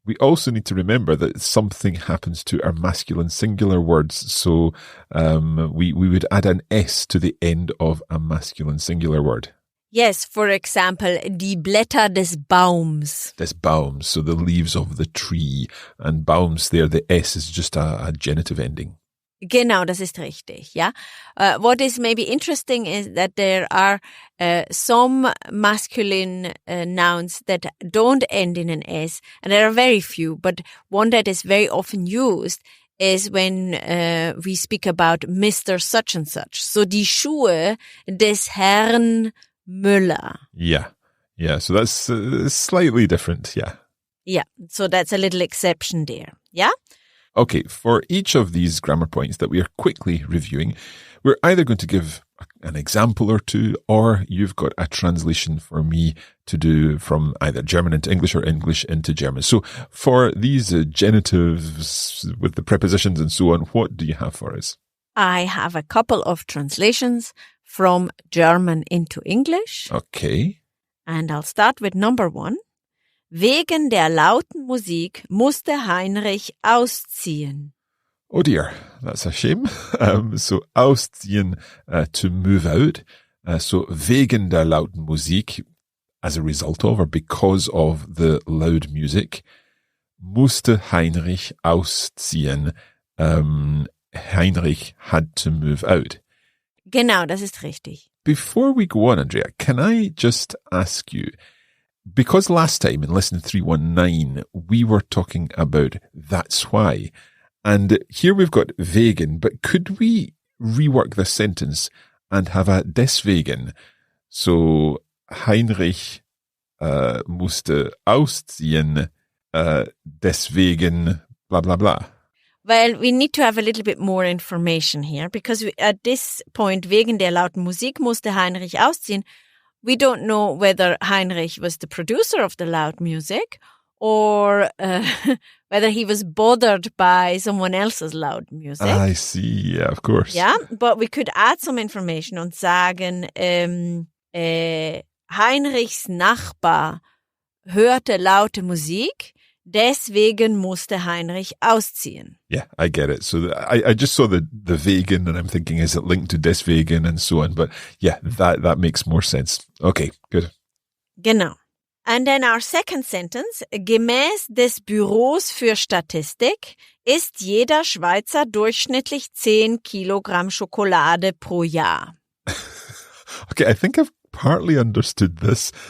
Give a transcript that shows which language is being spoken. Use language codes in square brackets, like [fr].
[en] We also need to remember that something happens to our masculine singular words. So we would add an S to the end of a masculine singular word. Yes, for example, [de] die Blätter des Baums. Des Baums, [en] so the leaves of the tree. And Baums there, the S is just a genitive ending. [de] Genau, das ist richtig, ja. [en] What is maybe interesting is that there are some masculine nouns that don't end in an S, and there are very few, but one that is very often used is when we speak about Mr. Such and Such. [de] So die Schuhe des Herrn Müller. [en] Yeah, so that's slightly different, yeah. Yeah, so that's a little exception there, yeah? Okay, for each of these grammar points that we are quickly reviewing, we're either going to give an example or two, or you've got a translation for me to do from either German into English or English into German. So for these genitives with the prepositions and so on, what do you have for us? I have a couple of translations from German into English. Okay. And I'll start with number 1. [de] Wegen der lauten Musik musste Heinrich ausziehen. [en] Oh dear, that's a shame. So ausziehen, to move out. So [de] wegen der lauten Musik, [en] as a result of or because of the loud music, [de] musste Heinrich ausziehen. [en] Heinrich had to move out. [de] Genau, das ist richtig. [en] Before we go on, Andrea, can I just ask you, because last time in lesson 319, we were talking about that's why. And here we've got wegen, but could we rework this sentence and have a deswegen? [de] So Heinrich musste ausziehen, deswegen blah, blah, blah. [en] Well, we need to have a little bit more information here, because at this point, [de] wegen der lauten Musik musste Heinrich ausziehen. [en] We don't know whether Heinrich was the producer of the loud music or whether he was bothered by someone else's loud music. I see, yeah, of course. Yeah, but we could add some information [de] und sagen, Heinrichs Nachbar hörte laute Musik, deswegen musste Heinrich ausziehen. [en] Yeah, I get it. So I just saw the wegen and I'm thinking, is it linked to deswegen and so on? But yeah, that makes more sense. Okay, good. [de] Genau. [en] And then our second sentence, [de] gemäß des Büros für Statistik ist jeder Schweizer durchschnittlich 10 Kilogramm Schokolade pro Jahr. [en] Okay, I think I've partly understood this.